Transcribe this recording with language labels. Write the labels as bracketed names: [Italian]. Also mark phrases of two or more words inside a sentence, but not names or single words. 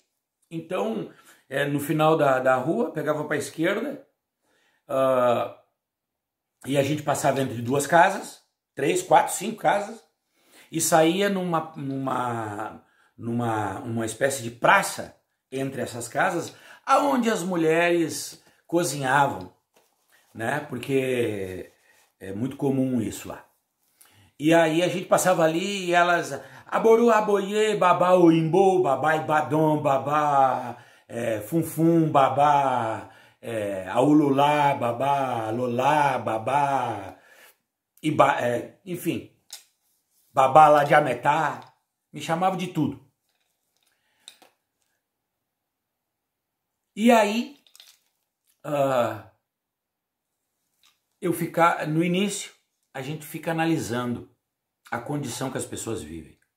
[Portuguese] Então, no final da rua, pegava para a esquerda, e a gente passava entre 2 casas, 3, 4, 5 casas, e saía numa espécie de praça entre essas casas, aonde as mulheres cozinhavam, né? Porque É muito comum isso lá. E aí a gente passava ali e elas... [Yoruba] Aboru, aboye, babá, oimbô, babá, ibadom, babá, funfum, babá, aululá, babá, lolá, babá, [Portuguese] enfim, babá lá de Ametá, me chamava de tudo. E aí, no início, a gente fica analisando a condição que as pessoas vivem.